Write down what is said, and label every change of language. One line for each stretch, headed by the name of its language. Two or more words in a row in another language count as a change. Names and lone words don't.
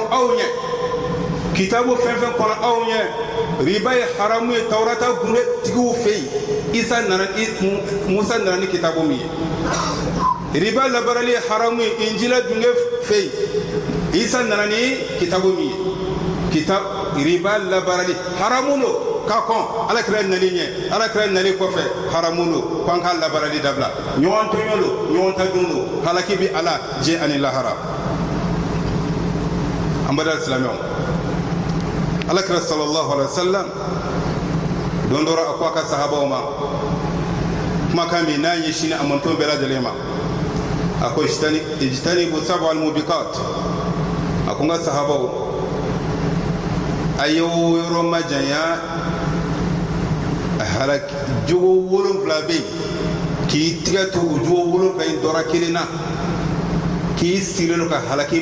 Bambara: aw ɲɛ kitabu fɛn fɛn kɔnɔ aw ɲɛ riba ye haramu ye tawrata gunde tigiw fɛ yen musa nana ni kitabu min ye riba labarali ye haramu ye injila dunge fɛ yen isa nana ni kitabu min ye riba labarali haramu do ka kɔn alakira nali ɲɛ alakira nali kɔfɛ haramu do ko an ka labarali dabila ɲɔgɔn tɔɲɔ do ɲɔgɔn ta dun do halaki bɛ ala diɲɛ ani lahara an badal silamɛw alakira
Arabic: صلى الله عليه وسلم
Bambara: don dɔ a ko a ka sahabaw ma kumakan min n'a ɲɛsin a mantonw bɛɛ lajɛlen ma a ko
Arabic: اجتنبوا السبع الموبقات
Bambara: a ko n ka sahabaw a ye yɔrɔ majanya jogo 7 bɛ yen k'i tigɛ to o jogo 7 in dɔra kelen na k'i sigilen don ka halaki